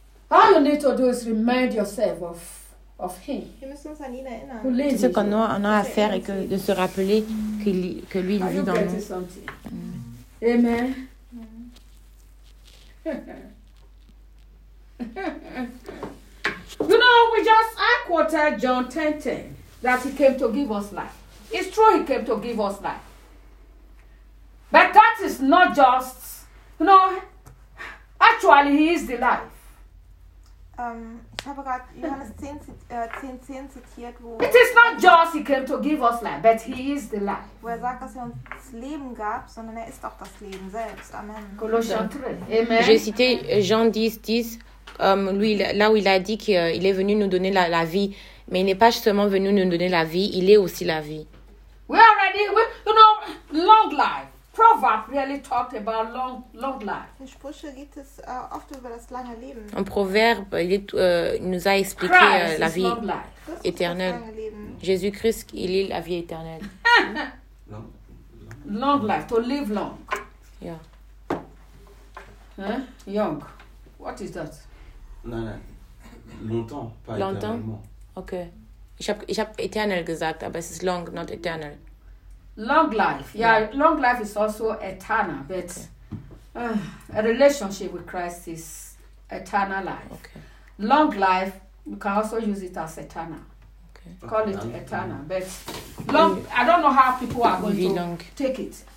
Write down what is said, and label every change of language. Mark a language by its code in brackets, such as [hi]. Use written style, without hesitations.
[en] All you need to do is remind yourself of him. [fr] Tout ce qu'on a à faire est de se rappeler que lui vit dans nous. Amen. [en] You know, we just quoted John 10:10 that he came to give us life. It's true, he came to give us life. But that is not just, you know, actually he is the life. [de] Ich habe gerade Johannes 10:10 zitiert, wo [en] it is not just he came to give us life, but he is the life. [de] Wo er sagt, dass er uns Leben gab, sondern er ist auch das Leben selbst. Amen. [fr] Colossiens 3. Amen. J'ai cité Jean 10:10. Lui, là où il a dit qu'il est venu nous donner la vie, mais il n'est pas seulement venu nous donner la vie, il est aussi la vie. [en] We already, you know, long life. Proverbs really talked about long life. [de] In Sprüche geht es oft über das lange Leben. [fr] En proverbe, il est, nous a expliqué Christ la vie éternelle. Jésus-Christ, il est la vie éternelle. [en] Long life, to live long. Yeah. [fr] Hein? [en] Young. What is that? [fr] Non, longtemps, pas éternellement. Ok. [de] Ich hab éternel gesagt, aber es ist [en] long, not eternal. Long life. Yeah, long life is also eternal, but a relationship with Christ is eternal life. Okay. Long life, we can also use it as eternal. Okay. Call it eternal, but long, I don't know how people are going to take it.